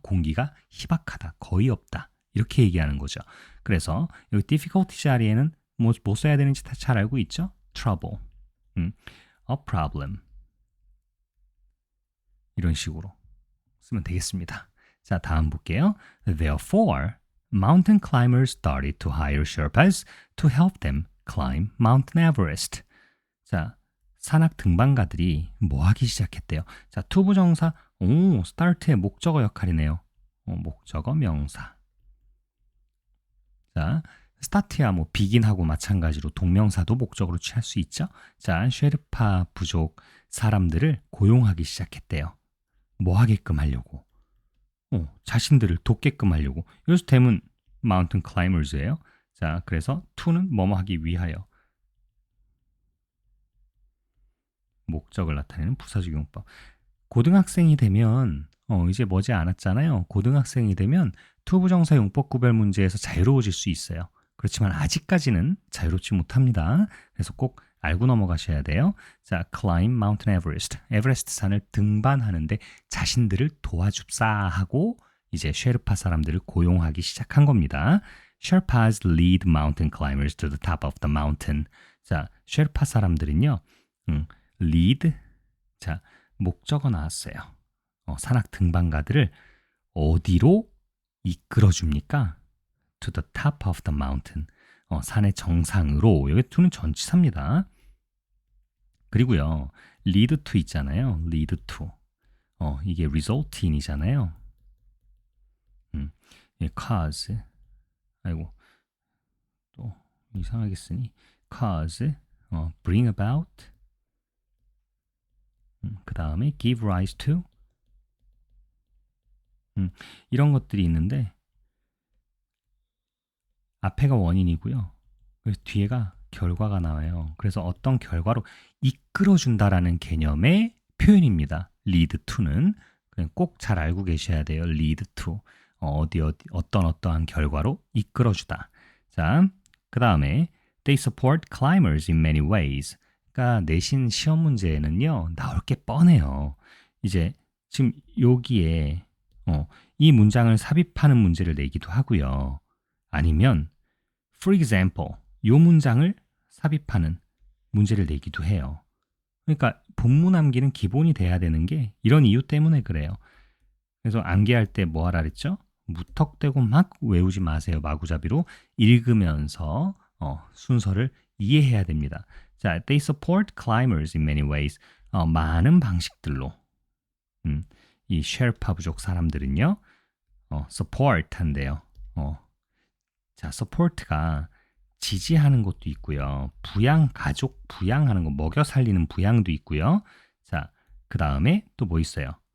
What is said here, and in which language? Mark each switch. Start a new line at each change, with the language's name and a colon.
Korean: 공기가 희박하다, 거의 없다, 이렇게 얘기하는 거죠. 그래서 여기 difficulty 자리에는 뭐 써야 되는지 다 잘 알고 있죠?
English: trouble, a problem,
Korean: 이런 식으로 쓰면 되겠습니다. 자, 다음 볼게요.
English: Therefore, mountain climbers started to hire Sherpas to help them climb Mount Everest.
Korean: 자, 산악 등반가들이 뭐 하기 시작했대요? 자, 투부정사, start의 목적어 역할이네요. 목적어 명사. 자, start야 뭐 begin하고 마찬가지로 동명사도 목적으로 취할 수 있죠. 자, 쉐르파 부족 사람들을 고용하기 시작했대요. 뭐 하게끔 하려고? 자신들을 돕게끔 하려고. 여기서 댐은
English: mountain climbers
Korean: 예요. 자, 그래서 to는 뭐뭐 하기 위하여. 목적을 나타내는 부사적용법. 고등학생이 되면 이제 머지 않았잖아요. 고등학생이 되면 투부정사 용법 구별 문제에서 자유로워질 수 있어요. 그렇지만 아직까지는 자유롭지 못합니다. 그래서 꼭 알고 넘어가셔야 돼요. 자,
English: climb Mountain Everest.
Korean: 에베레스트 산을 등반하는데 자신들을 도와줍사 하고 이제 쉐르파 사람들을 고용하기 시작한 겁니다.
English: Sherpas lead mountain climbers to the top of the mountain.
Korean: 자, 쉐르파 사람들은요. lead. 자, 목적어 나왔어요. 산악 등반가들을 어디로 이끌어 줍니까?
English: To the top of the mountain.
Korean: 산의 정상으로. 여기 to는 전치사입니다. 그리고요,
English: lead to
Korean: 있잖아요. lead to. 이게
English: result in
Korean: 이잖아요.
English: cause.
Korean: 아이고, 또 이상하게 쓰니.
English: cause, bring about.
Korean: 그 다음에
English: give rise to.
Korean: 이런 것들이 있는데 앞에가 원인이고요. 그래서 뒤에가 결과가 나와요. 그래서 어떤 결과로 이끌어준다라는 개념의 표현입니다.
English: lead to
Korean: 는 꼭 잘 알고 계셔야 돼요.
English: lead to.
Korean: 어떠한 결과로 이끌어주다. 자, 그 다음에
English: they support climbers in many ways.
Korean: 그러니까 내신 시험 문제에는요, 나올 게 뻔해요. 이제 지금 여기에 이 문장을 삽입하는 문제를 내기도 하고요. 아니면
English: for example,
Korean: 이 문장을 삽입하는 문제를 내기도 해요. 그러니까 본문 암기는 기본이 돼야 되는 게 이런 이유 때문에 그래요. 그래서 암기할 때 뭐 하라 그랬죠? 무턱대고 막 외우지 마세요. 마구잡이로 읽으면서 순서를 이해해야 됩니다. 자,
English: they support climbers in many ways.
Korean: 많은 방식들로 이 쉐르파 부족 사람들은요, support 한대요. 자, support가 지지하는 것도 있고요. 가족 부양하는 거, 먹여 살리는 부양도 있고요. 자, 그 다음에 또 뭐 있어요?